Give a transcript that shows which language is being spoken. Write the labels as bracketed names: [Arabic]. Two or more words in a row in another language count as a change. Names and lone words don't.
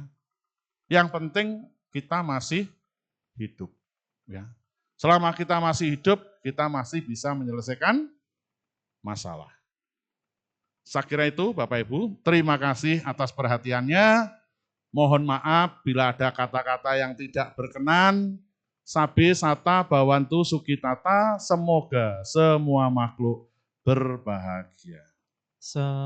[Indonesian] Yang penting kita masih hidup. Ya. Selama kita masih hidup, kita masih bisa menyelesaikan masalah. Saya kira itu Bapak Ibu, terima kasih atas perhatiannya. Mohon maaf bila ada kata-kata yang tidak berkenan. [Pali] Sabe sata bawantu sukitata, [Indonesian] semoga semua makhluk berbahagia.